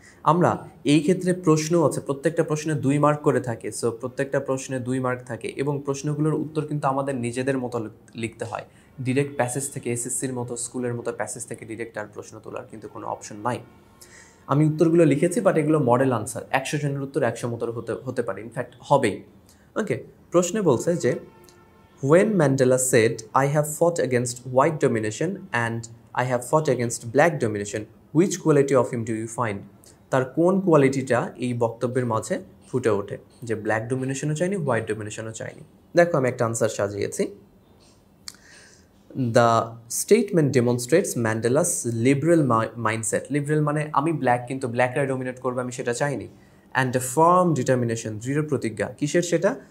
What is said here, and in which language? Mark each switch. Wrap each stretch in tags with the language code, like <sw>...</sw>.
<bn>আমরা এই ক্ষেত্রে প্রশ্ন আছে, প্রত্যেকটা প্রশ্নে 2 মার্ক করে থাকে, সো প্রত্যেকটা প্রশ্নে 2 মার্ক থাকে এবং প্রশ্নগুলোর উত্তর কিন্তু আমাদের নিজেদের মতো লিখতে হয়। ডিরেক্ট প্যাসেজ থেকে, এসএসসির মতো স্কুলের মতো প্যাসেজ থেকে ডিরেক্ট আর প্রশ্ন তোলার কিন্তু কোনো অপশন নাই। আমি উত্তরগুলো লিখেছি, বাট এগুলো মডেল আনসার, 100 জনের উত্তর 100 মতো হতে পারে, ইনফ্যাক্ট হবেই। ওকে, প্রশ্নে বলছে যে</bn> <en>when Mandela said I have fought against white domination and I have fought against black domination, which quality of him do you find?</en> <bn>তার কোন কোয়ালিটিটা এই বক্তব্যের মাঝে ফুটে ওঠে যে ব্ল্যাক ডোমিনেশনও চাইনি, হোয়াইট ডোমিনেশনও চাইনি? দেখো আমি একটা আনসার সাজিয়েছি।</bn> <en>The statement demonstrates Mandela's liberal mindset.</en> <bn>Liberal মানে আমি ব্ল্যাক, কিন্তু ব্ল্যাকরা ডোমিনেট করবে, আমি সেটা চাইনি।</bn> <en>and a firm determination,</en> <bn>দৃঢ় প্রতিজ্ঞা। কিসের সেটা?</bn>